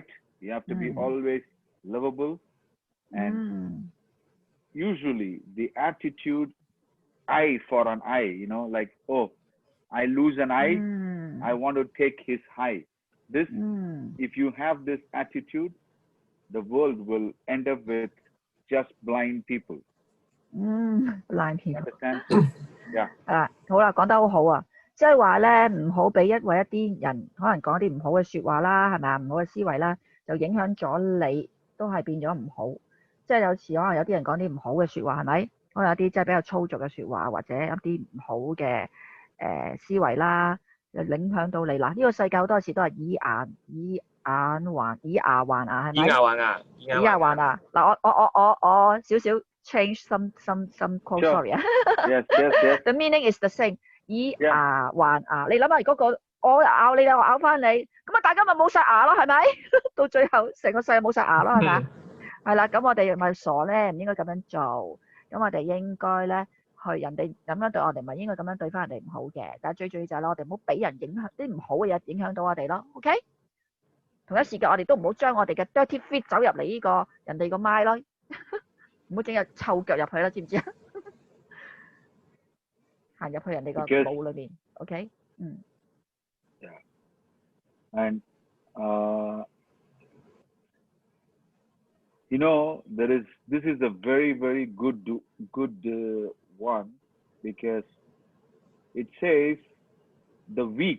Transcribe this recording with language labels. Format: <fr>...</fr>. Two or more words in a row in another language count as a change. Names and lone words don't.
<en>You have to be always lovable. And usually the attitude, eye for an eye, like, oh, I lose an eye, I want to take his eye. If you have this attitude, the world will end up with just blind people. Blind people. Understand? Yeah.</en> <yue>好啦，講得好好啊，即係話咧，唔好俾一啲人可能講啲唔好嘅説話啦，係咪啊？唔好嘅思維啦，就影響咗你，都係變咗唔好。即係有時可能有啲人講啲唔好嘅説話，係咪？可能有啲即係比較粗俗嘅説話，或者一啲唔好嘅思維啦，就影響到你嗱。呢個世界好多時都係以牙還牙，係咪？以牙還牙。嗱，我少少</yue> <en>change some quote sorry</en> <yue>啊。</yue> <en>Yes. The meaning is the same。</en> <yue>以牙還牙，你諗下，如果我咬你，我咬翻你，咁啊大家咪冇晒牙咯，係咪？到最後成個世界冇晒牙咯，係咪？係啦，咁我哋咪傻咧，唔應該咁樣做。咁我哋應該咧去人哋咁樣對我哋，咪應該咁樣對翻人哋唔好嘅。但係最重要就係我哋唔好俾人影響啲唔好嘅嘢影響到我哋咯。OK？同一時間我哋都唔好將我哋嘅</yue> <en>dirty feet</en> <yue>走入嚟呢個人哋個麥咯，唔好整隻臭腳入去啦，知唔知啊？行入去人哋個腦裏邊 ，OK？</yue> <en>Yeah. And this is a very, very good one, because it says the weak.</en>